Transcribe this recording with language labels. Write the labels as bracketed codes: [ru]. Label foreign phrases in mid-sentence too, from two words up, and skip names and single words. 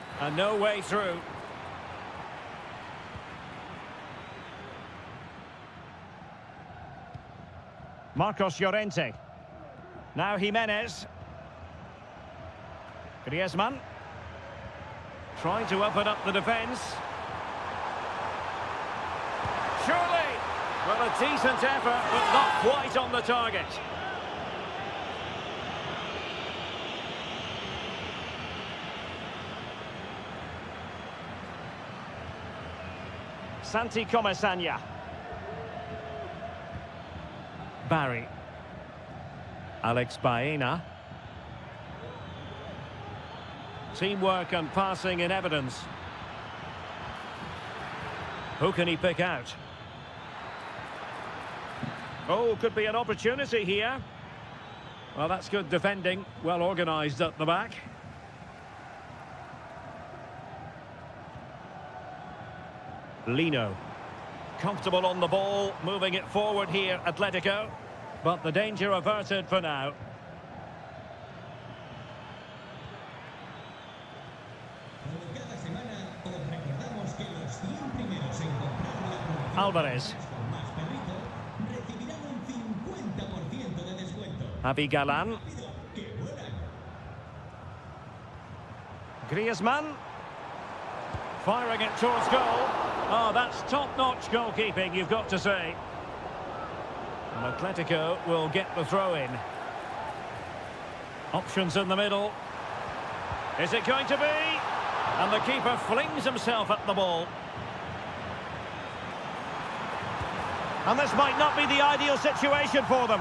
[en] And no way through. Marcos Llorente. Now Jimenez. Griezmann. Trying to open up the defence. Surely! Well, a decent effort, but not quite on the target. Santi Comesaña. Barry. Alex Baena. Teamwork and passing in evidence. Who can he pick out? Oh, could be an opportunity here. Well, that's good defending. Well organised at the back. Lino. Comfortable on the ball, moving it forward here, Atletico. But the danger averted for now. [es] Cada semana os recordamos que los 100 primeros en comprar la promoción Alvarez. con más perrito recibirán un 50% de descuento. Javi Galan. Rápido, que vuelan. [en] Griezmann. Firing it towards goal. Oh, that's top-notch goalkeeping, you've got to say. And Atletico will get the throw-in. Options in the middle. Is it going to be? And the keeper flings himself at the ball. And this might not be the ideal situation for them.